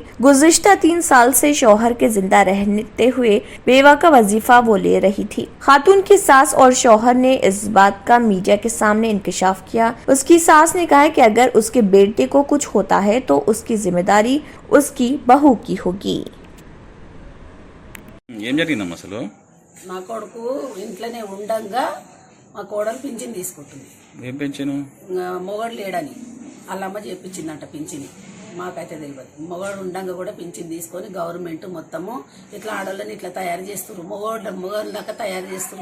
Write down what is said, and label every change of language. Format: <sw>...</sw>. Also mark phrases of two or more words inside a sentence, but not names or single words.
<ur>گزشتہ 3 سال سے شوہر کے زندہ رہتے ہوئے بیوہ کا وظیفہ وہ لے رہی تھی۔ خاتون کی ساس اور شوہر نے اس بات کا میڈیا کے سامنے انکشاف کیا۔ اس کی ساس نے کہا کہ اگر اس کے بیٹے کو کچھ ہوتا ہے تو اس کی ذمہ داری اس کی بہو کی ہوگی۔</ur> <te>ఏం జరిగిందమ్మా అసలు? మా కొడుకు ఇంట్లోనే ఉండంగా మా కోడలు పింఛన్ తీసుకుంటుంది. ఏం పెంచాను? మొగడు లేడని వాళ్ళమ్మ చెప్పించిందంట పింఛని. మాకైతే తెలియదు. మొగడు ఉండంగా కూడా పింఛన్ తీసుకొని గవర్నమెంట్ మొత్తము ఇట్లా ఆడోళ్ళని ఇట్లా తయారు చేస్తారు, మొగోళ్ళక తయారు చేస్తారు.</te>